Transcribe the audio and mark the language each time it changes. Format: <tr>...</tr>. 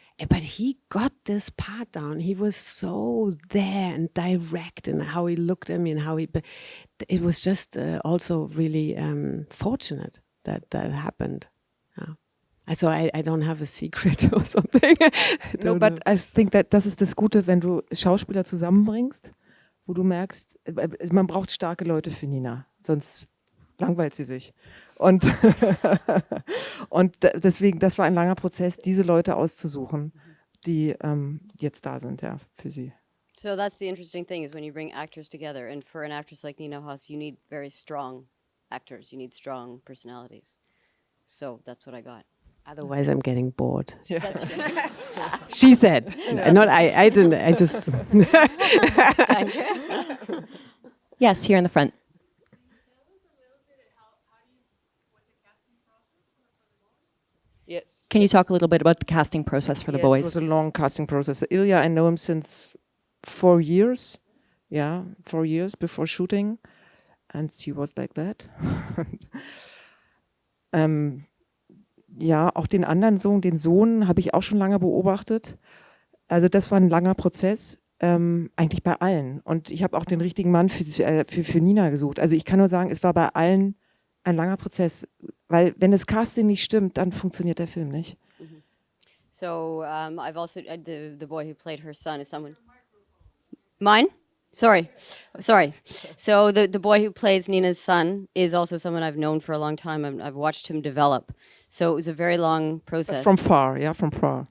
<en>But he got this part down. He was so there and direct in how he looked at me and how it was just also really fortunate that happened. Yeah. So I don't have a secret or something. No, but I think</en> <de>das ist das Gute, wenn du Schauspieler zusammenbringst, wo du merkst, man braucht starke Leute für Nina, sonst langweilt sie sich. Und deswegen, das war ein langer Prozess, diese Leute auszusuchen, die jetzt da sind, ja, für sie.</de> <en>So that's the interesting thing, is when you bring actors together, and for an actress like Nina Haas, you need very strong actors, you need strong personalities. So that's what I got. Otherwise I'm getting bored. Yeah. That's right. She said, not I didn't, I just... Yes, here in the front. Yes. Can you talk a little bit about the casting process for the boys? It was a long casting process. Ilja, I know him since 4 years. Yeah, 4 years before shooting. And she was like that.</en> <de>Ja, auch den anderen Sohn, den Sohn, habe ich auch schon lange beobachtet. Also das war ein langer Prozess, eigentlich bei allen. Und ich habe auch den richtigen Mann für Nina gesucht. Also ich kann nur sagen, es war bei allen ein langer Prozess, weil wenn das Casting nicht stimmt, dann funktioniert der Film nicht.</de> <en>So I've also, the boy who played her son is someone... Mine? Sorry. So the boy who plays Nina's son is also someone I've known for a long time. I've watched him develop. So it was a very long process. From far, yeah, from far.</en>